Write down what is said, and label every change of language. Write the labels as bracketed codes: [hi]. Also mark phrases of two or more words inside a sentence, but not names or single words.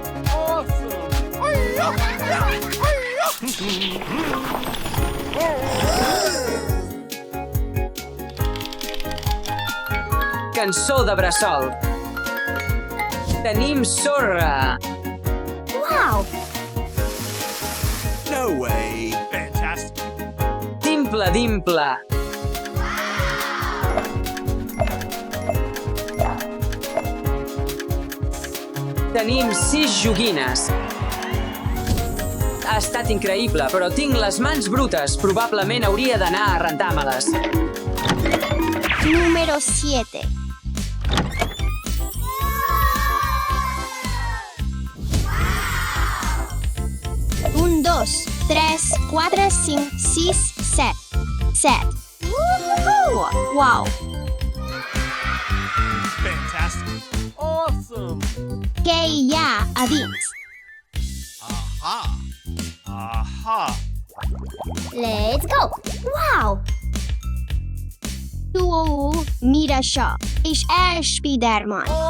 [ca] Cançó de bressol. Tenim sorra. [en] Wow! No way. Fantastic. Dimple. [ca] Tenim 6 joguines. Ha estat increïble, però tinc les mans brutes. Probablement hauria d'anar a rentar-me-les. Número 7. 1, 2, 3, 4, 5, 6, 7. 7. [en] Wow! Fantastic. Awesome. [ca] Què hi ha a dins? Aha. [en] Let's go! [ca] Wow! Tu, mira això. És Spiderman.